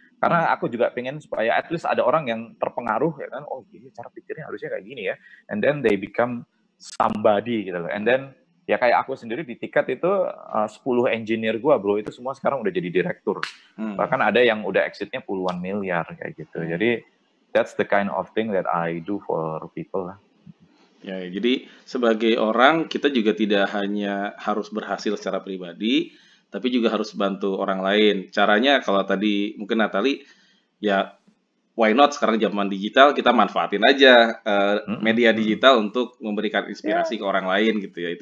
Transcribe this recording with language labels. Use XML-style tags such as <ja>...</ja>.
<id>Karena aku juga pengen supaya</id> <en>at least</en> <id>ada orang yang terpengaruh ya kan, oh iya cara pikirnya harusnya kayak gini ya.</id> <en>And then they become somebody</en> <id>gitu loh.</id> <en>And then</en> <id>ya kayak aku sendiri di Tiket itu 10 engineer gua bro itu semua sekarang udah jadi direktur. Bahkan ada yang udah exitnya puluhan miliar kayak gitu. Jadi</id> <en>that's the kind of thing that I do for people lah.</en> <id>Ya, jadi sebagai orang kita juga tidak hanya harus berhasil secara pribadi, tapi juga harus bantu orang lain. Caranya kalau tadi mungkin Natali, ya</id> <en>why not</en> <id>sekarang zaman digital kita manfaatin aja media digital untuk memberikan inspirasi ke orang lain gitu ya.</id>